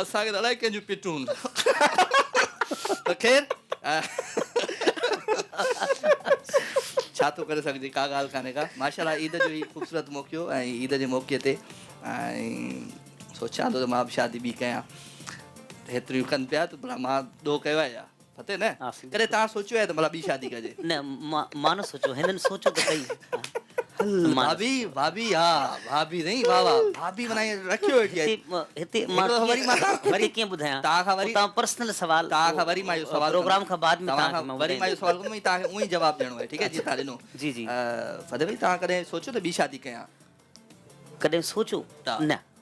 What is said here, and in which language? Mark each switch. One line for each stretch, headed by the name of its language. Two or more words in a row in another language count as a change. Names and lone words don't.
Sindhi: असांखे त अलाए कंहिंजूं पिटूं त ख़ैर छा थो करे सघिजे का ॻाल्हि कान्हे का माशाल्लाह ईद जो ई ख़ूबसूरत मौक़ो ऐं ईद जे मौक़े ते ऐं सोचां थो त मां बि शादी ॿी कयां हेतिरियूं कनि पिया त भला मां ॾोह कयो आहे या पते न हा, करे तव्हां सोचियो आहे त भला ॿी शादी कजे न मां न सोचियो हिननि सोचियो त कई भाभी भाभी हाँ भाभी नहीं वाह वाह भाभी बनाई रखियो वेठी आहे हिते मां हिकिड़ो वरी मां वरी कीअं ॿुधायां तव्हां खां वरी तव्हां पर्सनल सवाल तव्हां खां वरी मां इहो सवाल प्रोग्राम खां बाद में तव्हां तव्हांखे खां मां वरी मां इहो सवाल कंदुमि तव्हांखे उहो ई जवाबु ॾियणो आहे ठीकु आहे जी तव्हां ॾिनो जी जी फतेह भाई तव्हां कॾहिं सोचियो त ॿी शादी कयां कॾहिं सोचो हा। न